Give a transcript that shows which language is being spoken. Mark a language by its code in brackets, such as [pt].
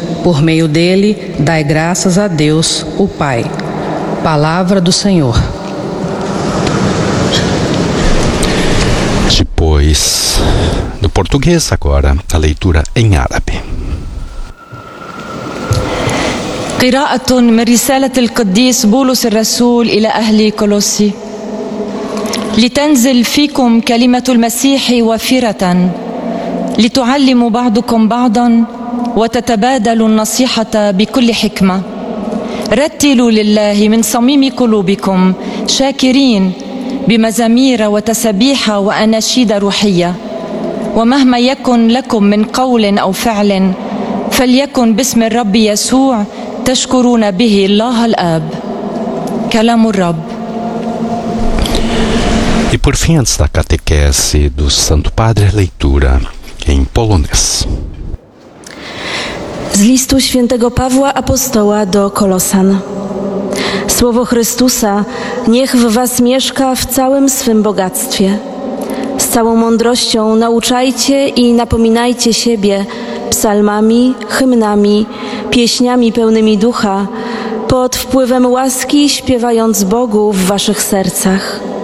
[pt] Por meio dele, dai graças a Deus, o Pai. Palavra do Senhor. Depois, do português agora, a leitura em árabe. [ar] قراءة من رسالة القديس بولس الرسول إلى أهل كولوسي لتنزل فيكم كلمة المسيح وافرة لتعلموا بعضكم بعضا وتتبادلوا النصيحة بكل حكمة رتلوا لله من صميم قلوبكم شاكرين بمزامير وتسبيحة وأناشيد روحية ومهما يكن لكم من قول أو فعل فليكن باسم الرب يسوع تشكرونَ به الله الآب. كلام الرب. [pt] E por fim, antes da catequese do Santo Padre, leitura em polonês. [pl] Z listu świętego Pawła Apostoła do Kolosan. Słowo Chrystusa niech w was mieszka w całym swym bogactwie. Z całą mądrością nauczajcie i napominajcie siebie psalmami, hymnami, pieśniami pełnymi ducha, pod wpływem łaski śpiewając Bogu w waszych sercach.